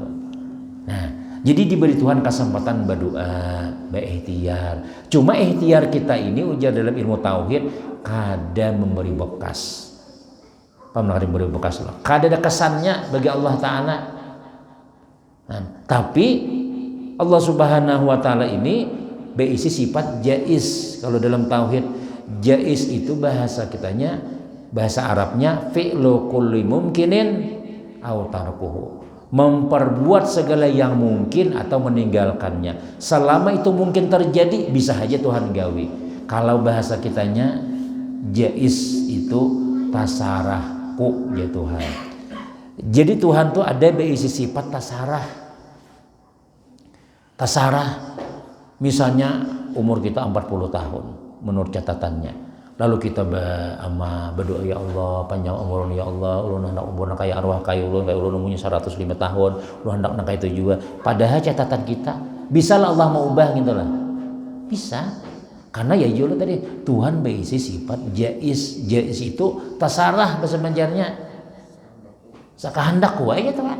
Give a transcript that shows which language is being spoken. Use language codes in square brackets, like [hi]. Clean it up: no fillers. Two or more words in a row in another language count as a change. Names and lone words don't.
[id] Nah, jadi diberi Tuhan kesempatan berdoa, berikhtiar. [bjn] Cuma ikhtiar kita ini ujar dalam ilmu tauhid kada memberi bekas. Paham kada memberi bekas lah. Kada ada kesannya bagi Allah Taala. [id] Nah, tapi Allah Subhanahu wa taala ini berisi sifat jaiz. Kalau dalam tauhid jaiz itu bahasa kitanya, bahasa Arabnya [ar] فعل كل ممكن أو تركه, [id] memperbuat segala yang mungkin atau meninggalkannya. [bjn] Selama itu mungkin terjadi, bisa saja Tuhan gawi. Kalau bahasa kitanya jaiz itu tasarahku ya Tuhan. Jadi Tuhan tuh ada berisi sifat tasarah. [id] Tasarah, misalnya umur kita 40 tahun menurut catatannya. Lalu kita berdoa, ya Allah panjang umur ya Allah, [bjn] ulun hendak umur kayak arwah kayak ulun umurnya 105 tahun, ulun hendak kayak itu juga. [id] Padahal catatan kita, bisa lah Allah mau ubah gitu lah. Bisa. Karena ya jujur tadi Tuhan berisi sifat jaiz. [bjn] Jaiz itu tasarah bahasa Banjarnya. Sakahandak wae ya Tuhan.